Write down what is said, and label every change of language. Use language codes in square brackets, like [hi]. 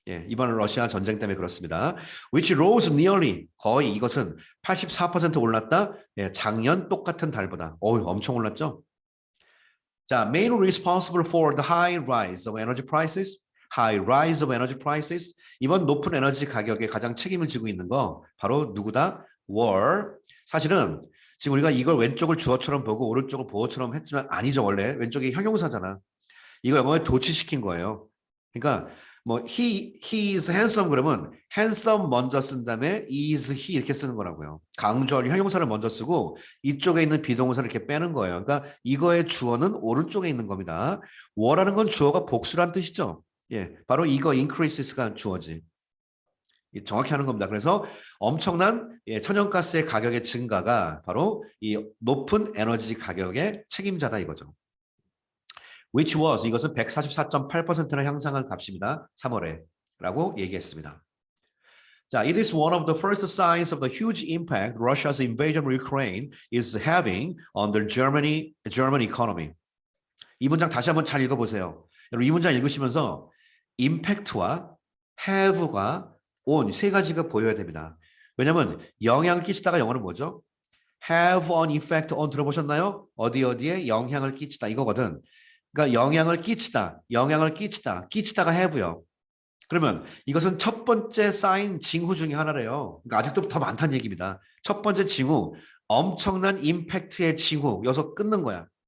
[ko] 이번 러시아 전쟁 때문에 그렇습니다. [en] Which rose nearly, [ko] 거의 이것은 84% 올랐다. 작년 똑같은 달보다. 엄청 올랐죠? [en] 자, main responsible for the high rise of energy prices. high rise of energy prices. [ko] 이번 높은 에너지 가격에 가장 책임을 지고 있는 거 바로 누구다? [en] war. [ko] 사실은 지금 우리가 이걸 왼쪽을 주어처럼 보고 오른쪽을 보어처럼 했지만 아니죠. 원래 왼쪽이 형용사잖아. 이거 영어에 도치시킨 거예요. 그러니까 뭐 [en] he is handsome [ko] 그러면 handsome 먼저 쓴 다음에 [en] is he [ko] 이렇게 쓰는 거라고요. 강조할 형용사를 먼저 쓰고 이쪽에 있는 비동사를 이렇게 빼는 거예요. 그러니까 이거의 주어는 오른쪽에 있는 겁니다. war라는 건 주어가 복수란 뜻이죠. 바로 이거 increases가 주어지. 정확히 하는 겁니다. 그래서 엄청난 천연가스의 가격의 증가가 바로 이 높은 에너지 가격의 책임자다 이거죠. [en] Which was, [ko] 이것은 144.8%나 향상한 값입니다. 3월에 라고 얘기했습니다. [en] 자, it is one of the first signs of the huge impact Russia's invasion of Ukraine is having on the German economy. [ko] 이 문장 다시 한번 잘 읽어보세요. 여러분 이 문장 읽으시면서 impact와 have가 on 세 가지가 보여야 됩니다. 왜냐하면 영향을 끼치다가 영어는 뭐죠? [en] have an effect on [ko] 들어보셨나요? 어디에 영향을 끼치다 이거거든. 그러니까 영향을 끼치다, 끼치다가 have요. 그러면 이것은 첫 번째 사인 징후 중에 하나래요. 그러니까 아직도 더 많다는 얘기입니다. 첫 번째 징후, 엄청난 임팩트의 징후, 여기서 끊는 거야.